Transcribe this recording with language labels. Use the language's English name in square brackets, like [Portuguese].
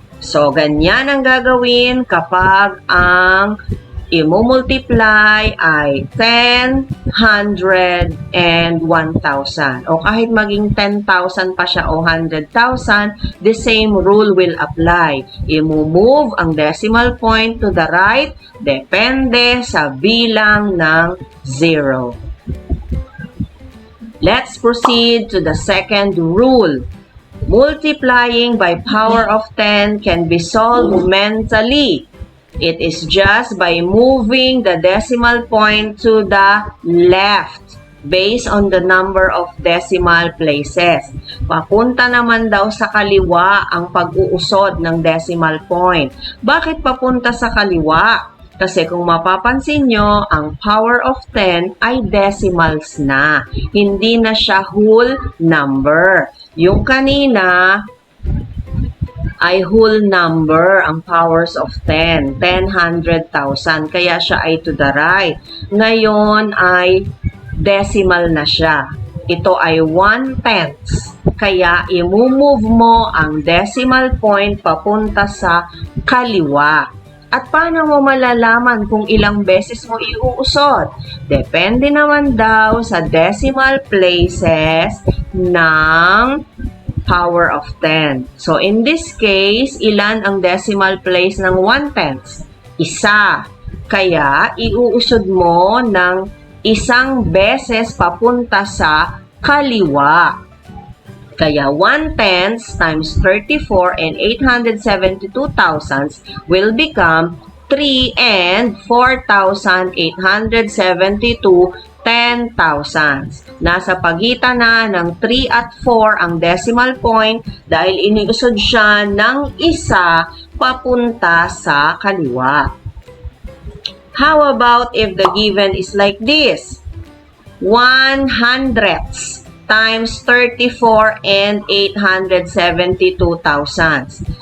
[Filipino] So, ganyan ang gagawin kapag ang i-multiply ay 10, 100, and 1,000. O kahit maging 10,000 pa siya o 100,000, [English] the same rule will apply. [Filipino] I-move ang decimal point to the right, depende sa bilang ng 0. [English] Let's proceed to the second rule. Multiplying by power of 10 can be solved mentally. It is just by moving the decimal point to the left based on the number of decimal places. [Filipino] Papunta naman daw sa kaliwa ang pag-uusod ng decimal point. Bakit papunta sa kaliwa? Kasi kung mapapansin nyo, ang power of 10 ay decimals na. Hindi na siya whole number. Yung kanina ay whole number ang powers of 10. 10, 100,000. Kaya siya ay to the right. Ngayon ay decimal na siya. Ito ay 1/10. Kaya i-move mo ang decimal point papunta sa kaliwa. At paano mo malalaman kung ilang beses mo iuusod? Depende naman daw sa decimal places ng power of 10. [English] So, in this case, [Filipino] ilan ang decimal place ng 1/10? Isa. Kaya, iuusod mo ng isang beses papunta sa kaliwa. [English] Kaya, 1/10 times 34 and 872 thousandths will become 3 and 4,872 10,000. [Filipino] Nasa pagitan na ng 3 at 4 ang decimal point dahil iniusod siya ng isa papunta sa kaliwa. [English] How about if the given is like this? 100ths times 34 and 872 thousandths.